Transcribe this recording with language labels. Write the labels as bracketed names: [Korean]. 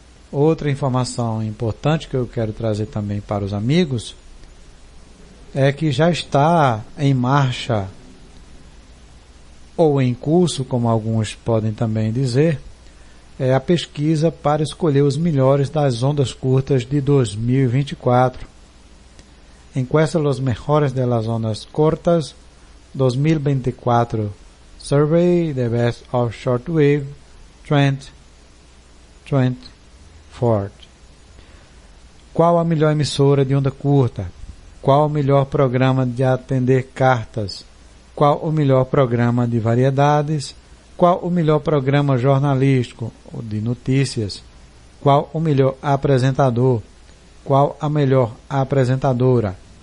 [Portuguese] Outra informação importante que eu quero trazer também para os amigos é que já está em marcha, ou em curso, como alguns podem também dizer, a pesquisa para escolher os melhores das ondas curtas de 2024. [Spanish] Encuesta los mejores de las ondas cortas 2024, [English] Survey the Best of Shortwave 2024. [Portuguese] Qual a melhor emissora de onda curta? Qual o melhor programa de atender cartas? Qual o melhor programa de variedades? Qual o melhor programa jornalístico ou de notícias? Qual o melhor apresentador? Qual a melhor apresentadora?